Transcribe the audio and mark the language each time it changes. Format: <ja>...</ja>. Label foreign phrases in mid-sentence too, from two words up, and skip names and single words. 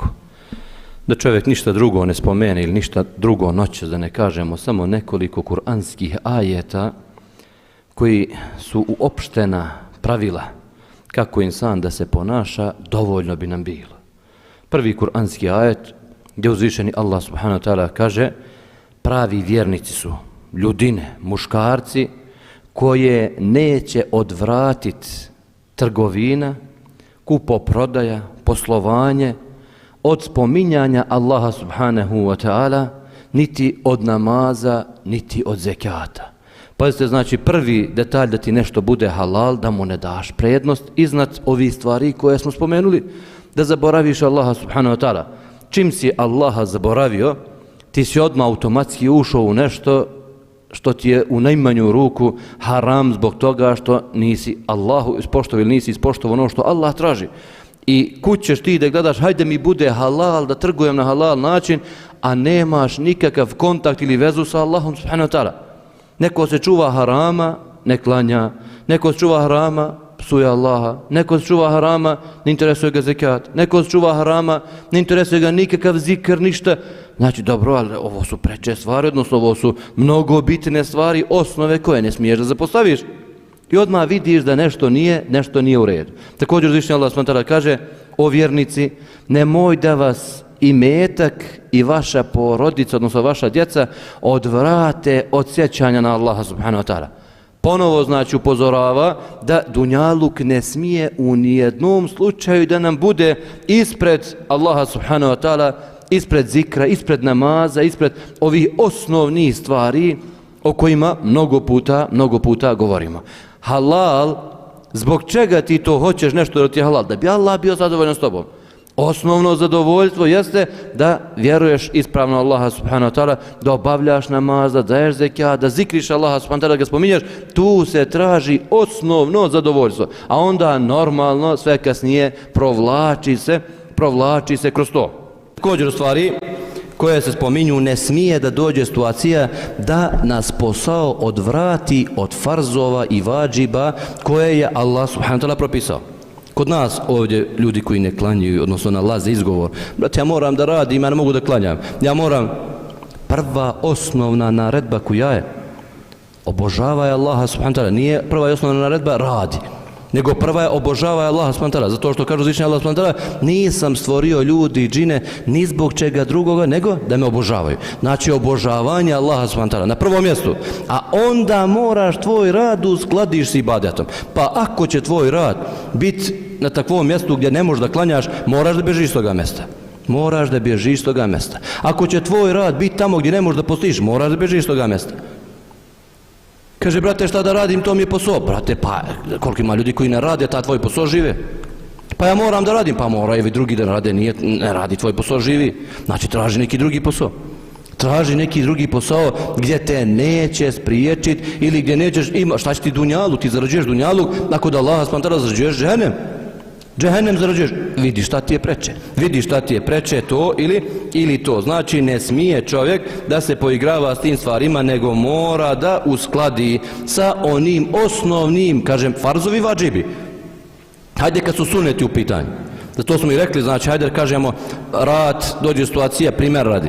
<bs>Da čovjek ništa drugo ne spomene ili ništa drugo noćas, da ne kažemo samo nekoliko kuranskih ajeta koji su uopštena pravila kako insan da se ponaša, dovoljno bi nam bilo. Prvi kuranski ajet gdje uzvišeni Allah</bs> <ar>سبحانه وتعالى</ar> <bs>kaže: pravi vjernici su ljudine, muškarci koje neće odvratiti trgovina, kupoprodaja, poslovanje od spominjanja Allaha</bs> <ar>سبحانه وتعالى,</ar> <bs>niti od namaza, niti od zekata. Pazite, znači prvi detalj da ti nešto bude halal, da mu ne daš prednost iznad ovih stvari koje smo spomenuli, da zaboraviš Allaha</bs> <ar>سبحانه وتعالى.</ar> <bs>Čim si Allaha zaboravio, ti si odmah automatski ušao u nešto što ti je u najmanju ruku haram zbog toga što nisi Allahu ispoštovao ili nisi ispoštovao ono što Allah traži. I kud ćeš ti da gledaš, hajde mi bude halal, da trgujem na halal način, a nemaš nikakav kontakt ili vezu sa Allahom</bs> <ar>سبحانه وتعالى.</ar> <bs>Neko se čuva harama, ne klanja, neko se čuva harama, psuje Allaha, neko se čuva harama, ne interesuje ga zekat, neko se čuva harama, ne interesuje ga nikakav zikr, ništa. Znači, dobro, ali ovo su preče stvari, odnosno ovo su mnogo bitne stvari, osnove koje ne smiješ da zapostaviš. I odmah vidiš da nešto nije u redu. Također uzvišeni Allah</bs> <ar>سبحانه وتعالى</ar> <bs>kaže: o vjernici, nemoj da vas imetak i vaša porodica, odnosno vaša djeca, odvrate od sjećanja na Allaha</bs> <ar>سبحانه وتعالى.</ar> <bs>Ponovo znači upozorava da dunjaluk ne smije u nijednom slučaju da nam bude ispred Allaha</bs> <ar>سبحانه وتعالى,</ar> <bs>ispred zikra, ispred namaza, ispred ovih osnovnih stvari o kojima mnogo puta govorimo. Halal, zbog čega ti to hoćeš nešto da ti je halal? Da bi Allah bio zadovoljan s tobom. Osnovno zadovoljstvo jeste da vjeruješ ispravno Allaha</bs> <ar>سبحانه وتعالى,</ar> <bs>da obavljaš namaz, da daješ zekat, da zikriš Allaha</bs> <ar>سبحانه وتعالى,</ar> <bs>da ga spominješ. Tu se traži osnovno zadovoljstvo. A onda normalno sve kasnije provlači se kroz to. Također u stvari koje se spominju, ne smije da dođe situacija da nas posao odvrati od farzova i vadžiba koje je Allah</bs> <ar>سبحانه وتعالى</ar> <bs>propisao. Kod nas ovdje ljudi koji ne klanjaju, odnosno nalaze izgovor: brate, ja moram da radim, ja ne mogu da klanjam. Ja moram. Prva osnovna naredba koja je: obožavaj Allaha</bs> <ar>سبحانه وتعالى.</ar> <bs>Nije prva i osnovna naredba radi, nego prva je obožavaj Allaha</bs> <ar>سبحانه وتعالى.</ar> <bs>Zato što kaže uzvišeni Allah</bs> <ar>سبحانه وتعالى:</ar> <bs>nisam stvorio ljudi i džine ni zbog čega drugoga nego da me obožavaju. Znači obožavanje Allaha</bs> <ar>سبحانه وتعالى</ar> <bs>na prvom mjestu. A onda moraš tvoj rad uskladiš s ibadetom. Pa ako će tvoj rad biti na takvom mjestu gdje ne možeš da klanjaš, moraš da bježiš s toga mjesta. Moraš da bježiš s toga mjesta. Ako će tvoj rad biti tamo gdje ne možeš da postiš, moraš da bježiš s toga mjesta. Kaže: brate, šta da radim, to mi je posao. Brate, pa koliko ima ljudi koji ne rade, ta tvoj posao žive. Pa ja moram da radim. Pa moraju i drugi da rade, ne radi tvoj posao živi. Znači traži neki drugi posao. Traži neki drugi posao gdje te neće spriječiti ili gdje nećeš ima. Šta će ti dunjalu? Ti zarađuješ dunjalu, ako da Allah</bs> <ar>سبحانه وتعالى</ar> <bs>zarađuješ džehennem. Džehennem zarađuješ. Vidi šta ti je preče. Vidi šta ti je preče, to ili to. Znači ne smije čovjek da se poigrava s tim stvarima, nego mora da uskladi sa onim osnovnim, kažem, farzovi vadžibi. Hajde kad su suneti u pitanju. Zato smo i rekli, znači hajde kažemo rad, dođe situacija, primjer radi.</bs>